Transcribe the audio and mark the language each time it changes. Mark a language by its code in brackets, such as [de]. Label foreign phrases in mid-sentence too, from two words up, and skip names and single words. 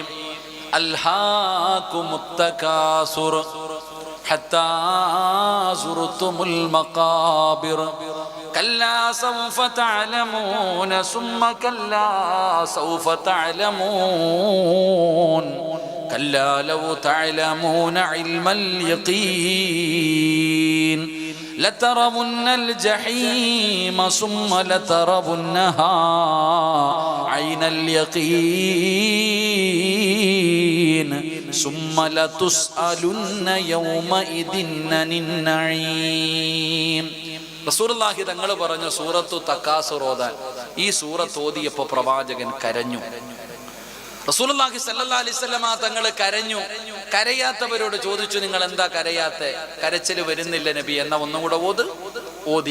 [ar] ألهاكم التكاثر حتى زرتم المقابر كلا سوف تعلمون ثم كلا سوف തഅലമൂൻ كلا لو تعلمون علم اليقين لترون الجحيم ثم لترونها عين اليقين ثم لتسألن يومئذ عن النعيم. [ml] റസൂലുള്ളാഹി തങ്ങൾ പറഞ്ഞ സൂറത്തു തക്കാസുർ ഓതാൻ ഈ സൂറത്ത് ഓതിയപ്പോൾ പ്രവാചകൻ കരഞ്ഞു. [ar] رسول الله صلى الله عليه وسلم [ml] തങ്ങൾ കരഞ്ഞു. കരയാത്തവരോട് ചോദിച്ചു, നിങ്ങൾ എന്താ കരയാത്തെ? കരച്ചിൽ വരുന്നില്ല നബി. എന്നാ ഒന്നും കൂടെ ഓതി.